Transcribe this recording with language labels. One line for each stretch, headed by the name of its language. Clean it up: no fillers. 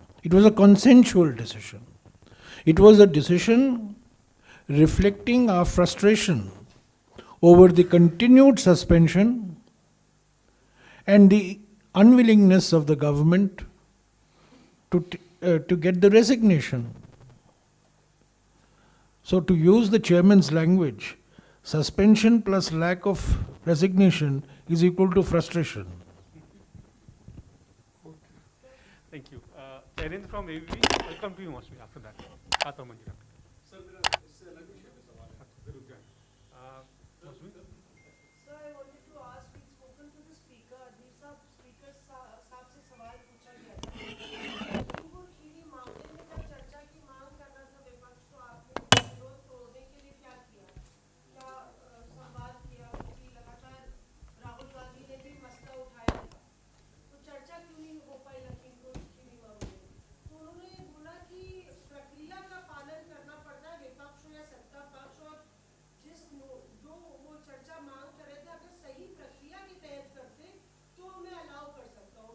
English: It was a consensual decision. It was a decision reflecting our frustration over the continued suspension and the unwillingness of the government to get the resignation. So to use the chairman's language, Suspension plus lack of resignation is equal to frustration. Thank you. Chairman from ABP, I'll come to you, Mosmi, after that.
Hindi: आता हूँ मंजिरा पे। Sir मेरा इससे अलग विषय में सवाल है। जरूर जाएं। मौसमी?
English: Sir, I wanted to ask, we've spoken to the speaker,
Hindi: अदीब साहब, speaker साहब से सवाल पूछा गया था। लखीमपुर खीरी मामले में जब चर्चा की मांग कर रहा था विपक्ष, तो आपने विरोध तोड़ने के लिए क्या किया? क्या संवाद किया? क्योंकि लगातार राहुल गांधी ने भी मसला उठाया था। तो चर्चा क्यों नहीं हो पाई लखीमपुर खीरी मामले में? तो उन्होंने बोला कि प्रक्रिया का पालन करना पड़ता है, विपक्ष हो या सत्ता पक्ष, और जो वो चर्चा मांग कर रहे थे, अगर सही प्रक्रिया के तहत करते तो मैं अलाउ कर सकता हूँ।